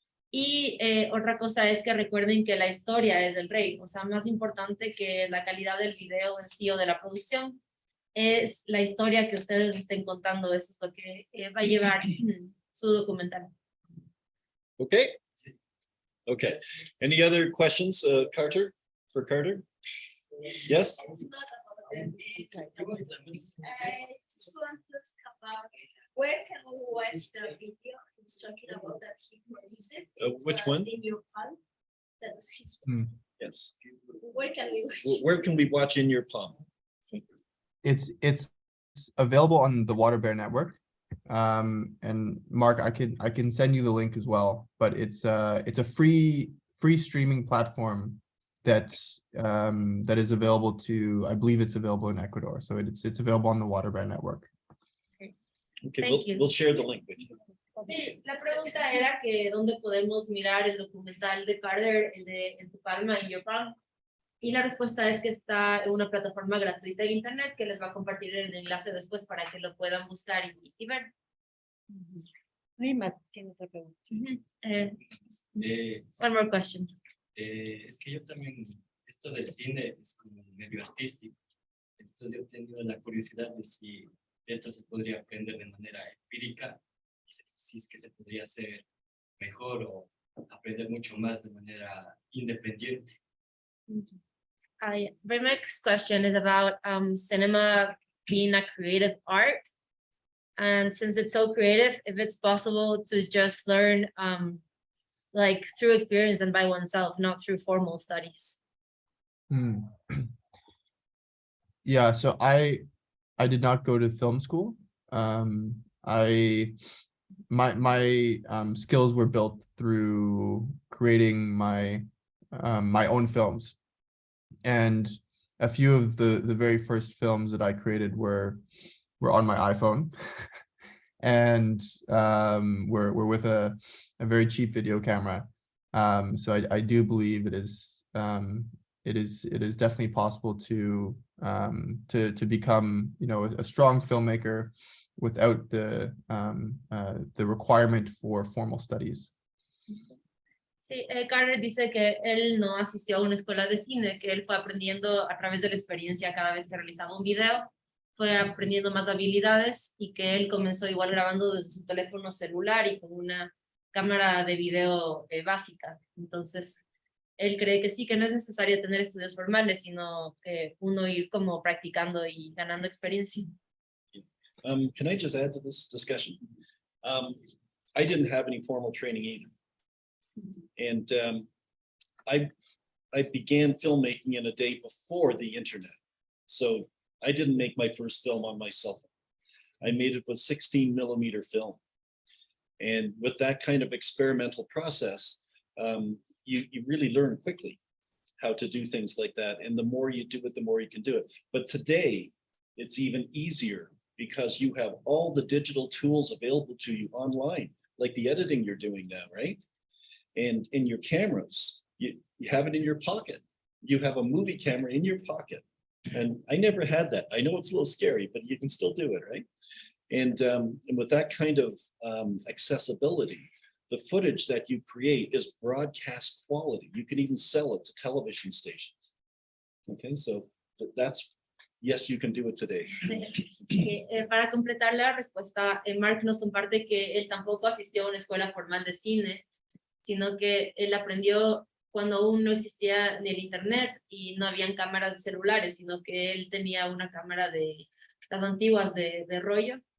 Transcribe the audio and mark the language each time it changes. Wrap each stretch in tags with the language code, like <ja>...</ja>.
<es>Y otra cosa es que recuerden que la historia es el rey, o sea, más importante que la calidad del video en sí o de la producción, es la historia que ustedes estén contando. Eso es lo que va a llevar su documental.</es> <en>Okay. Okay. Any other questions, Carter, for Carter? Yes? It's not about that. I just want to ask about where can we watch the video? He's talking about that he produced it. Which It was one? In your palm. That was his. Yes. Where can we watch? Where can we watch In Your Palm? It's available on the Water Bear Network. And Mark, I can send you the link as well, but it's a free streaming platform that is available to, I believe it's available in Ecuador, so it's available on the Water Bear Network. Okay, Thank you. we'll share the link with you.</en> <es>Sí, la pregunta era que dónde podemos mirar el documental de Carter, el de En tu palma, In Your Palm. Y la respuesta es que está en una plataforma gratuita en internet que les va a compartir el enlace después para que lo puedan buscar y ver. Rima tiene otra pregunta.</es> <en>One more question.</en> <es>Es que yo también, esto del cine es como medio artístico. Entonces yo he tenido la curiosidad de si esto se podría aprender de manera empírica, si es que se podría hacer mejor o aprender mucho más de manera independiente.</es> <en>Remek's question is about cinema being a creative art. And since it's so creative, if it's possible to just learn like through experience and by oneself, not through formal studies. Yeah, so I did not go to film school. My skills were built through creating my own films, and a few of the very first films that I created were on my iPhone, and were with a very cheap video camera. So I do believe it is definitely possible to become a strong filmmaker without the requirement for formal studies.</en> <es>Sí, Carter dice que él no asistió a una escuela de cine, que él fue aprendiendo a través de la experiencia cada vez que realizaba un video, fue aprendiendo más habilidades y que él comenzó igual grabando desde su teléfono celular y con una cámara de video básica. Entonces, él cree que sí, que no es necesario tener estudios formales, sino uno ir como practicando y ganando experiencia.</es> <en>Can I just add to this discussion? I didn't have any formal training either. And I began filmmaking in a day before the internet. So I didn't make my first film on my cell phone. I made it with 16mm film. And with that kind of experimental process, you really learn quickly how to do things like that. And the more you do it, the more you can do it. But today, it's even easier because you have all the digital tools available to you online, like the editing you're doing now, right? And in your cameras, you have it in your pocket. You have a movie camera in your pocket. And I never had that. I know it's a little scary, but you can still do it, right? And with that kind of accessibility, the footage that you create is broadcast quality. You can even sell it to television stations. Okay, so that's, yes, you can do it today.</en> <es>Para completar la respuesta, Mark nos comparte que él tampoco asistió a una escuela formal de cine, sino que él aprendió cuando aún no existía ni el internet y no habían cámaras de celulares, sino que él tenía una cámara de las antiguas de rollo.</es>